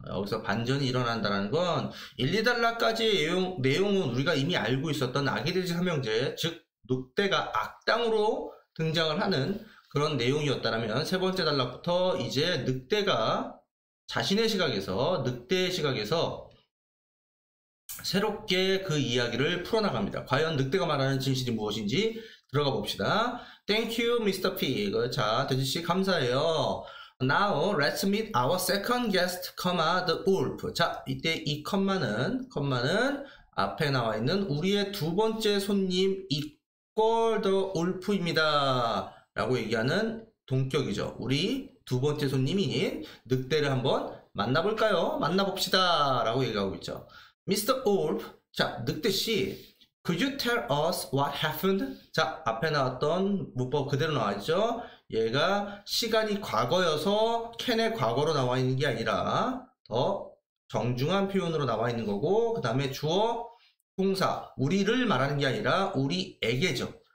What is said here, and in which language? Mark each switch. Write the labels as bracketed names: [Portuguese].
[Korean] 여기서 반전이 일어난다는 건 1, 2단락까지의 내용은 우리가 이미 알고 있었던 아기돼지 삼형제, 즉 늑대가 악당으로 등장을 하는 그런 내용이었다면 세 번째 단락부터 이제 늑대가 자신의 시각에서, 늑대의 시각에서 새롭게 그 이야기를 풀어나갑니다. 과연 늑대가 말하는 진실이 무엇인지 들어가 봅시다. [English] Thank you, Mr. Pig. [Korean] 자, 돼지씨 감사해요. [English] Now, let's meet our second guest, the wolf. [Korean] 자, 이때 이 컴마는 앞에 나와 있는 우리의 두 번째 손님 [English] equal the wolf [Korean] 입니다. 라고 얘기하는 동격이죠. 우리 두 번째 손님인 늑대를 한번 만나볼까요? 만나봅시다. 라고 얘기하고 있죠. Mr. Wolf. 자, 늑대씨. [English] Could you tell us what happened? [Korean] 자, 앞에 나왔던 문법 그대로 나와있죠? 얘가 시간이 과거여서 캔의 과거로 나와 있는 게 아니라 더 정중한 표현으로 나와 있는 거고, 그 다음에 주어, 동사, 우리를 말하는 게 아니라 우리에게죠.